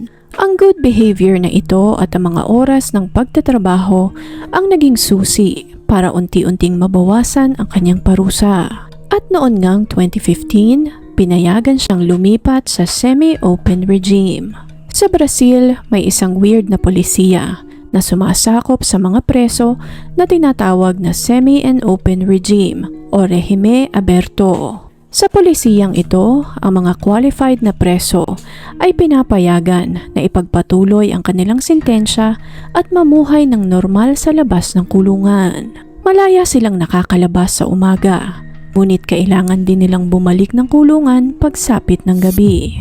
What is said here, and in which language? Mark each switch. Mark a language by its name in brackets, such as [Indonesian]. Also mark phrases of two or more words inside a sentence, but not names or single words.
[Filipino] Ang [English] good behavior [Filipino] na ito at ang mga oras ng pagtatrabaho ang naging susi para unti-unting mabawasan ang kanyang parusa. At noon ngang 2015, pinayagan siyang lumipat sa [English] semi-open regime. [Filipino] Sa Brazil, may isang weird na polisiya na sumasakop sa mga preso na tinatawag na [English] semi and open regime [Filipino] o [Portuguese] rehime aberto. [Filipino] Sa polisiyang ito, ang mga qualified na preso ay pinapayagan na ipagpatuloy ang kanilang sentensya at mamuhay ng normal sa labas ng kulungan. Malaya silang nakakalabas sa umaga, ngunit kailangan din nilang bumalik ng kulungan pagsapit ng gabi.